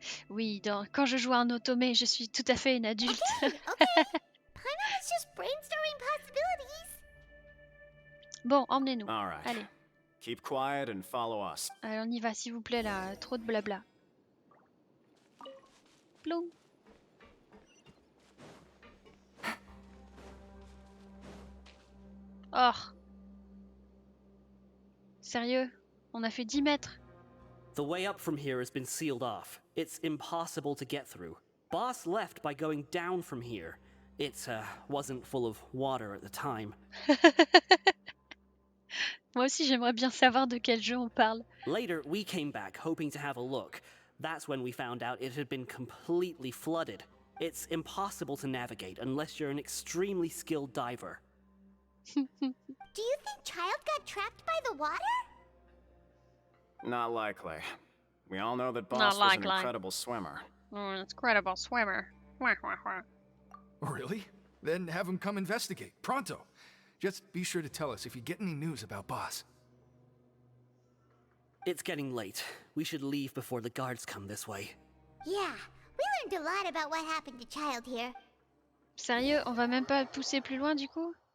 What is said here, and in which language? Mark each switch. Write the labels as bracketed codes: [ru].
[fr] Oui, quand je joue à un automé, je suis tout à fait une adulte. [en] Okay. Paimon was just brainstorming possibilities. [fr] Bon, emmenez-nous. [en] All right. [fr] Allez. [en] Keep quiet and follow us. [fr] Allez, on y va, s'il vous plaît, là. Trop de blabla. Ploum. Oh. Sérieux? On a fait 10 mètres. [en] The way up from here has been sealed off. It's impossible to get through. Boss left by going down from here. It wasn't full of water at the time. [fr] Moi aussi, j'aimerais bien savoir de quel jeu on parle. [en] Later, we came back hoping to have a look. That's when we found out it had been completely flooded. It's impossible to navigate unless you're an extremely skilled diver. Do you think Child got trapped by the water? Not likely. We all know that Not Boss was an likely. incredible swimmer. Oh, incredible swimmer. Wah, wah, wah. Really? Then have him come investigate. Pronto. Just be sure to tell us if you get any news about Boss. It's getting late. We should leave before the guards come this way. Yeah, we learned a lot about what happened to Child here. [fr] Sérieux, on va même pas pousser plus loin du coup?